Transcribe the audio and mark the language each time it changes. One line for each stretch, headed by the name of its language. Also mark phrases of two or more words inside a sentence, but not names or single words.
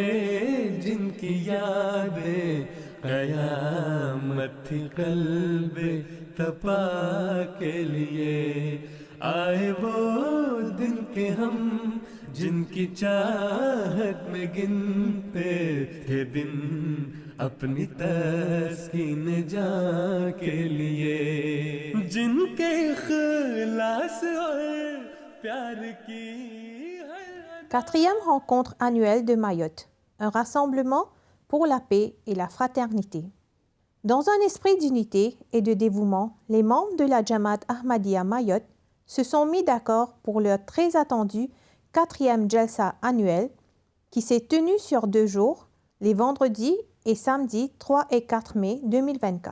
Hindi: जिनकी यादें कयामत थी कल्बे तपा के लिए आए वो दिन के हम जिनकी चाहत में गिनते थे दिन अपनी तस्कीन जहाँ के लिए जिनके इखलास और प्यार की
French: Quatrième rencontre annuelle de Mayotte, un rassemblement pour la paix et la fraternité. Dans un esprit d'unité et de dévouement, les membres de la Jamaat Ahmadiyya Mayotte se sont mis d'accord pour leur très attendu 4e Jalsa annuel qui s'est tenu sur 2 jours, les vendredis et samedis 3 et 4 mai 2024.